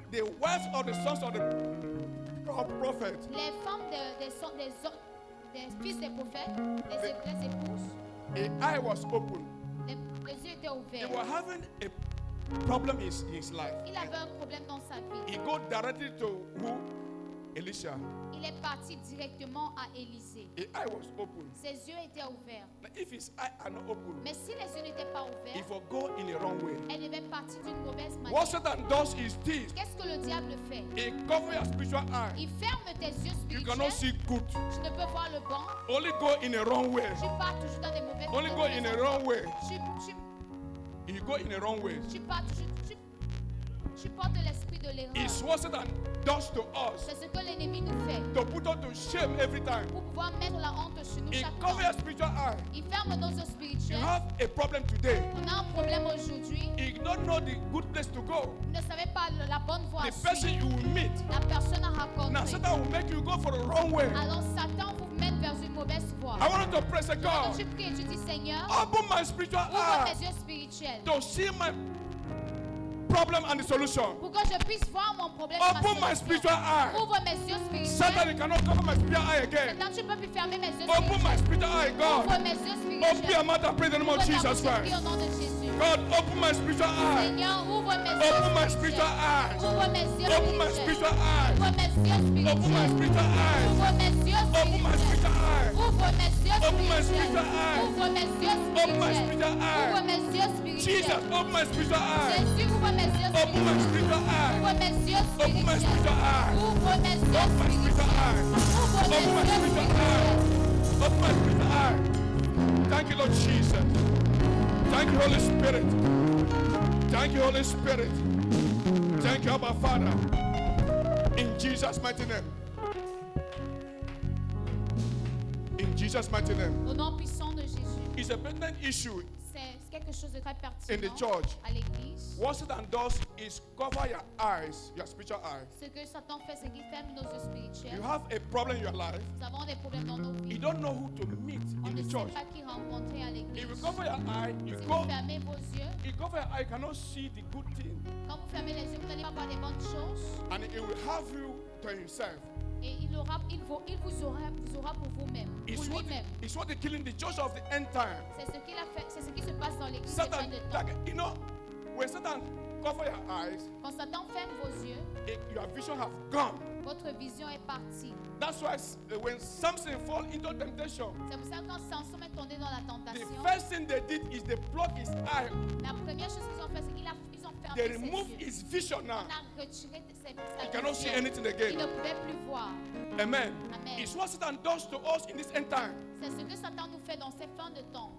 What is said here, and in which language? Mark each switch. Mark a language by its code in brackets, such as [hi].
[en] the wives of the sons of the prophet, [fr] les femmes des fils des prophètes, les épouses, [en] the eye was open. [fr] les yeux étaient [en] They [fr] ouverts. [en] were having a problem in his life. [fr] Il avait un problème dans sa vie. [en] He go directly to who? Elisha. [fr] Il est parti directement à Élisée. [en] The eye was open. [fr] Ses yeux étaient ouverts. [en] Now, if his eye are not open, [fr] Mais si les yeux n'étaient pas [en] he [fr] ouverts, [en] will go in the wrong way. [fr] elle devait partir d'une mauvaise [en] What [fr] manière. [en] Satan does is this: [fr] Qu'est-ce que le diable fait? [en] he covers your spiritual eye. [fr] Il ferme tes yeux [en] You cannot [fr] spirituels. [en] see good. [fr] Tu ne peux voir le bon. [en] Only go in the wrong way. [fr] Tu pars toujours dans des mauvaises [en] Only go in the wrong way. [fr] Tu [en] You go in the wrong way. [fr] pars toujours. Tu portes l'esprit de l'erreur. [en] It's what Satan does to us [fr] C'est ce que l'ennemi nous fait [en] to put us to shame every time. [fr] pour pouvoir mettre la honte sur nous [en] He [fr] chaque [en] covers [fr] temps. [en] your spiritual eye. [fr] Il ferme nos yeux [en] You [fr] spirituels. [en] have a problem today. [fr] On a un problème aujourd'hui. [en] You don't know the good place to go. [fr] Vous ne savez pas la bonne voie à [en] The person [fr] suivre. [en] you will meet. [fr] La personne à [en] Now [fr] rencontrer. [en] Satan will make you go for the wrong way. [fr] Alors Satan vous met vers une mauvaise voie. [en] I want you to pray, say, [fr] Quand [en] God, [fr] tu pries et tu dis Seigneur, [en] open my spiritual [fr] ouvre [en] eye [fr] mes yeux spirituels [en] to see my problem and the solution. [fr] pour que je puisse voir mon problème. et ma [en] Open my spiritual eye. [fr] Ouvre mes yeux spirituels. [en] Satan, you cannot cover my spiritual eye again. [fr] Maintenant, tu peux plus fermer mes yeux [en] Open my [fr] spirituels. [en] spiritual eye, [fr] Ouvre [en] God. [fr] mes yeux [en] Open your [fr] spirituels. [en] mouth and pray in the name of [fr] Ouvre ta [en] Jesus [fr] bouche et prie [en] Christ. [fr] au nom de Jésus. [en] God, open my spiritual eye. [fr] Seigneur, ouvre mes yeux [en] Open my [fr] spirituels. [en] spiritual eyes. [fr] Ouvre mes yeux [en] Open my [fr] spirituels. [en] spiritual eyes. [fr] Ouvre mes yeux [en] Open my [fr] spirituels. [en] spiritual eyes. [fr] Ouvre mes yeux [en] Open my [fr] spirituels. [en] spiritual eyes. [fr] Ouvre mes yeux [en] Open my [fr] spirituels. [en] spiritual eyes. [fr] Ouvre mes yeux [en] Open my [fr] spirituels. [en] spiritual [fr] Ouvre [en] eyes. [fr] mes yeux [en] Jesus, [fr] spirituels. [en] open my spiritual eyes. [fr] Jésus, ouvre mes yeux [en] Open my [fr] spirituels. [en] spiritual eyes. [fr] Ouvre mes yeux [en] Open my [fr] spirituels. [en] spiritual eyes. [fr] Ouvre mes yeux [en] Open my spiritual [fr] spirituels. [en] eyes. [fr] Ouvre mes [en] Open my [fr] yeux [en] spiritual [fr] spirituels. [en] eyes. Open my spiritual eyes. Thank you, Lord Jesus. Thank you, Holy Spirit. Thank you, Holy Spirit. Thank you, Abba Father. In Jesus' mighty name. In Jesus' mighty name. [fr] Au nom puissant de Jésus. [en] It's a pertinent issue. [fr] C'est quelque chose de très [en] In the [fr] pertinent [en] church. [fr] à l'église. [en] What Satan does is cover your eyes, your spiritual eyes. [fr] Ce que Satan fait, c'est qu'il ferme nos yeux spirituels. [en] You have a problem in your life. [fr] Nous avons des problèmes dans nos [en] You [fr] vies. [en] don't know who to meet [fr] On [en] in [fr] ne [en] the [fr] sait [en] church. [fr] pas qui rencontrer à [en] If you [fr] l'église. [en] cover your eye, you [fr] Si [en] go. [fr] vous fermez vos yeux, [en] You cover your eye, you cannot see the good thing, [fr] quand vous fermez les yeux, vous n'allez pas voir des bonnes choses. [en] and it will have you to himself. [fr] Et il vous aura pour vous-même, pour [en] It's [fr] lui-même. [en] what they're killing the church of the end time. [fr] C'est ce qu'il a fait, c'est ce qui se passe dans l'église des fins [en] Satan, [fr] de temps. [en] like, you know, when Satan cover your eyes, [fr] Quand Satan ferme vos yeux, [en] your vision have gone. [fr] votre vision est partie. [en] That's why when Samson fall into temptation, [fr] C'est pour ça que quand Samson est tombé dans la [en] the [fr] tentation, [en] first thing they did is they pluck his eye. [fr] la première chose qu'ils ont fait, c'est qu'ils ont fermé [en] They [fr] ses [en] remove [fr] yeux. [en] his vision now. [fr] On a retiré sa [en] He cannot see [fr] vision. [en] anything [fr] Il [en] again. [fr] ne pouvait plus voir. Amen. Amen. [en] It's what Satan does to us in this end time. [fr] C'est ce que Satan nous fait dans ces fins de temps.